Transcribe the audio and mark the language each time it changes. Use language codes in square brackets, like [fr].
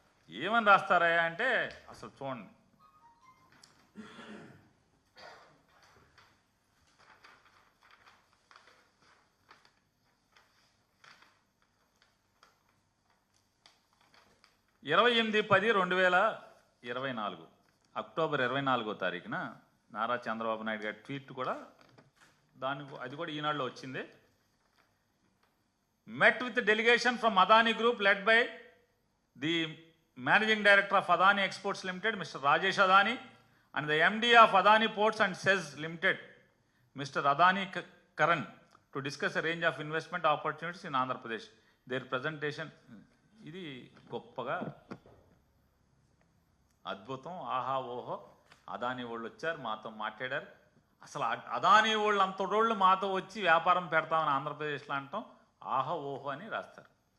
[te] ఏమని రాస్తారా అంటే అసలు చూడండి, (28/10/2024) అక్టోబర్ 24వ తారీఖున నారా చంద్రబాబు నాయుడు గారి ట్వీట్ కూడా అది కూడా ఈనాడులో వచ్చింది. [en] met with the delegation from Adani Group led by the Managing Director of Adani Exports Limited, Mr. Rajesh Adani, and the MD of Adani Ports and SEZ Limited, Mr. Adani Karan, to discuss a range of investment opportunities in Andhra Pradesh. Their presentation, [te] ఇది గొప్పగా అద్భుతం, ఆహా ఓహో, అదానీ వాళ్ళు వచ్చారు మాతో మాట్లాడారు. అసలు అదానీ వాళ్ళు అంతటోళ్ళు మాతో వచ్చి వ్యాపారం పెడతామని ఆంధ్రప్రదేశ్లో అంటాం ఆహా ఓహో అని రాస్తారు.